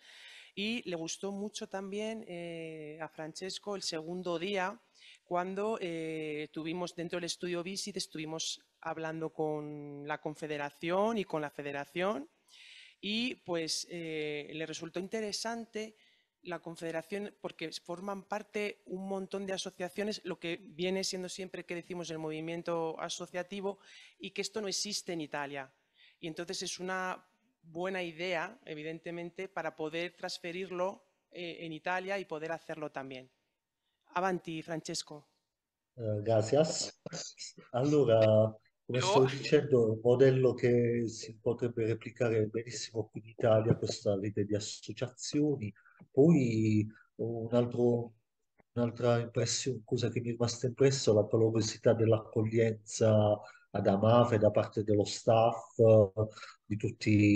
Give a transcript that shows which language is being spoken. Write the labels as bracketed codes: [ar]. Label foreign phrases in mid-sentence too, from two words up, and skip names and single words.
[es] Y le gustó mucho también a Francesco el segundo día, cuando tuvimos dentro del estudio Visit, estuvimos hablando con la Confederación y con la Federación y pues le resultó interesante la Confederación porque forman parte un montón de asociaciones, lo que viene siendo siempre que decimos el movimiento asociativo y que esto no existe en Italia. Y entonces es una buena idea, evidentemente, para poder transferirlo en Italia y poder hacerlo también. [it] Avanti, Francesco. [es] Gracias. [it] Allora, come stavo dicendo, è un modello che si potrebbe replicare benissimo qui in Italia, questa rete di associazioni. Poi un'altra impressione, cosa che mi è rimasta impressa, è la calorosità dell'accoglienza ad Amafe da parte dello staff, di tutti